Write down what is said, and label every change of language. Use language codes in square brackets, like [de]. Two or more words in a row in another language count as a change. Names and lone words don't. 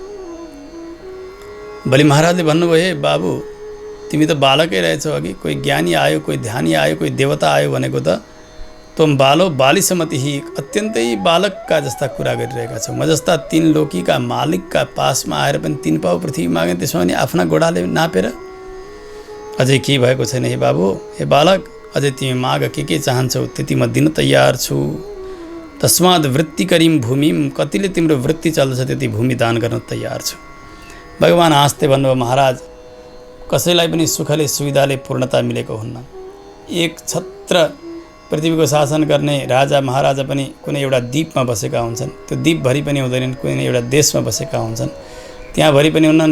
[ne] बलि महाराजले भन्नुभयो, हे बाबु तिमी त बालकै रहेछौ, अघि कोही ज्ञानी आयो, कोही ध्यानी आयो, कोही देवता आयो भनेको त [sa] तुम बालो बालिसमति ही, [ne] अत्यन्तै बालकका जस्ता कुरा गरिरहेका छौ। म जस्ता 3 लोकीका मालिकका पासमा आएर पनि 3 पाउ पृथ्वी मागे, त्यसो भने आफ्ना गोडाले नापेर अझै के भएको छैन। हे बाबु, हे बालक, अझै तिमी माग के चाहन्छौ त्यति म दिन तयार छु। [sa] तस्माद वृत्ति करीम भूमिम, [ne] कतिले तिम्रो वृत्ति चल्दछ त्यति भूमि दान गर्न तयार छु। भगवान् हाँस्दै भन्नुभयो, महाराज कसैलाई पनि सुखले सुविधाले पूर्णता मिलेको हुन्न। एक छत्र पृथ्वीको शासन गर्ने राजा महाराजा पनि कुनै एउटा द्वीपमा बसेका हुन्छन्, त्यो द्वीपभरि पनि हुँदैनन्, कुनै एउटा देशमा बसेका हुन्छन्, त्यहाँभरि पनि हुन्छन्।